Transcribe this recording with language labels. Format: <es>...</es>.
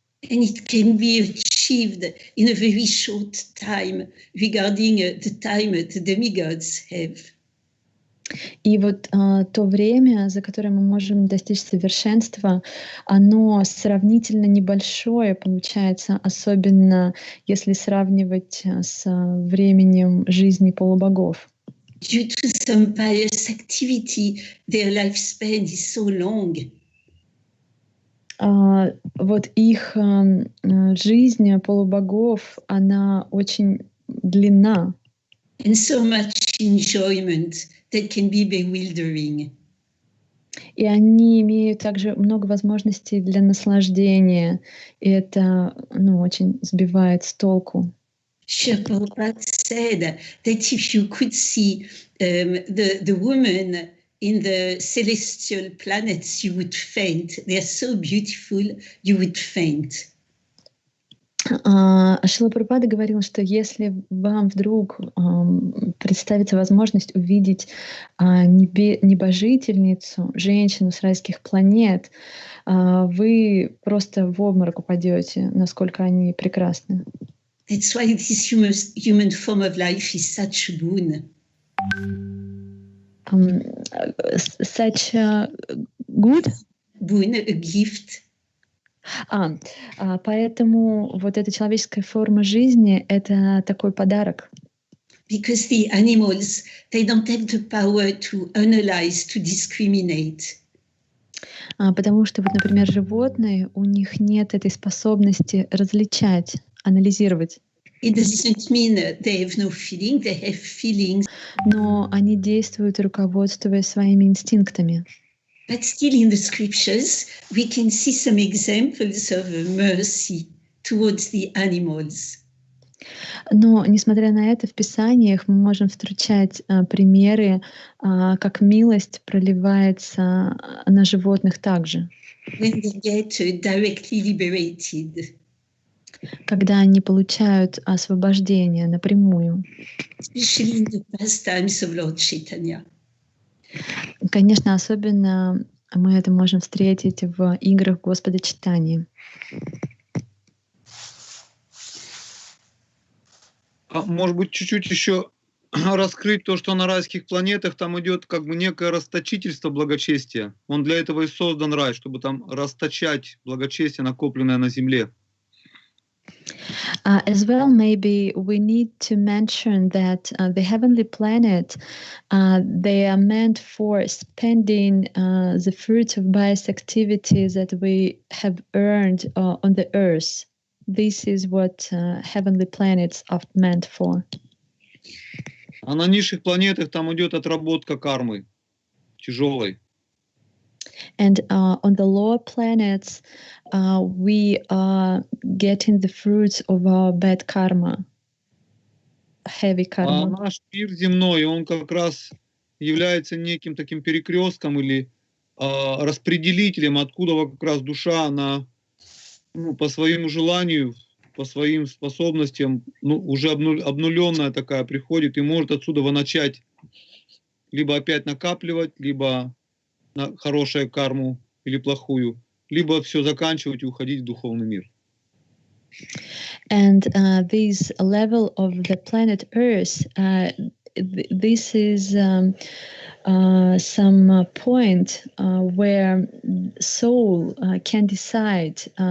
<en>And it can be achieved in a very short time regarding the time the demigods have.</en> <ru>И вот то время, за которое мы можем достичь совершенства, оно сравнительно небольшое получается, особенно если сравнивать с временем жизни полубогов.</ru> <en>Due to some pious activity, their lifespan is so long.</en> <ru>Вот их жизнь полубогов, она очень длинна.</ru> <en>And so much enjoyment that can be bewildering.</en> <ru>И они имеют также много возможностей для наслаждения, и это, очень сбивает с толку.</ru> <en>Srila Prabhupada said that if you could see the woman in the celestial planets, you would faint. They are so beautiful, you would faint.</en> <ru>Шрила Прабхупада говорил, что если вам вдруг представится возможность увидеть небожительницу, женщину с райских планет, вы просто в обморок упадете, насколько они прекрасны.</ru> <en>That's why this human form of life is such a boon. Such a good? Boon, a gift.</en> <ru>Поэтому вот эта человеческая форма жизни — это такой подарок.</ru> <en>Because the animals, they don't have the power to analyze, to discriminate.</en> <ru>Потому что, вот, например, животные, у них нет этой способности различать, анализировать.</ru> <en>It doesn't mean they have no feeling, they have feelings.</en> <ru>Но они действуют, руководствуясь своими инстинктами.</ru> <en>But still in the scriptures, we can see some examples of mercy towards the animals.</en> <ru>Но, несмотря на это, в Писаниях мы можем встречать примеры, как милость проливается на животных также.</ru> <en>When they get directly liberated.</en> <ru>Когда они получают освобождение напрямую.</ru> <en>Especially in the pastimes of Lord Chaitanya.</en> <ru>Конечно, особенно мы это можем встретить в играх Господа Чайтаньи. Может быть, чуть-чуть еще раскрыть то, что на райских планетах там идет как бы некое расточительство благочестия. Он для этого и создан рай, чтобы там расточать благочестие, накопленное на земле.</ru> <en>As well, maybe we need to mention that the heavenly planet, they are meant for spending the fruits of bias activities that we have earned on the earth. This is what heavenly planets are meant for.</en> <ru>А на низших планетах там идет отработка кармы тяжелой.</ru> <en>And on the lower planets, we are getting the fruits of our bad karma, heavy karma.</en> <ru>А наш мир земной, он как раз является неким таким перекрестком или распределителем, откуда как раз душа, она по своему желанию, по своим способностям, уже обнуленная такая приходит и может отсюда начать либо опять накапливать, либо на хорошую карму или плохую, либо все заканчивать и уходить в духовный мир.</ru> <en>And this level of the planet Earth, this is some point where soul can decide</en>